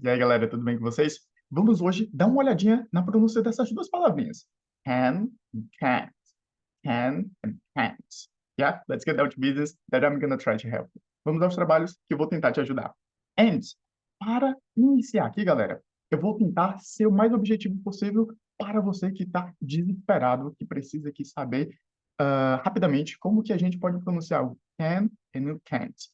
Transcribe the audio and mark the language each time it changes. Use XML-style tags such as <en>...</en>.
<pt>E aí galera, tudo bem com vocês? Vamos hoje dar uma olhadinha na pronúncia dessas duas palavrinhas.</pt> <en>Can and can't. Can and can't. Yeah, let's get down to business that I'm gonna try to help you.</en> <pt>Vamos aos trabalhos que eu vou tentar te ajudar. And, para iniciar aqui, galera, eu vou tentar ser o mais objetivo possível para você que está desesperado, que precisa aqui saber rapidamente como que a gente pode pronunciar o can e o can't.</pt>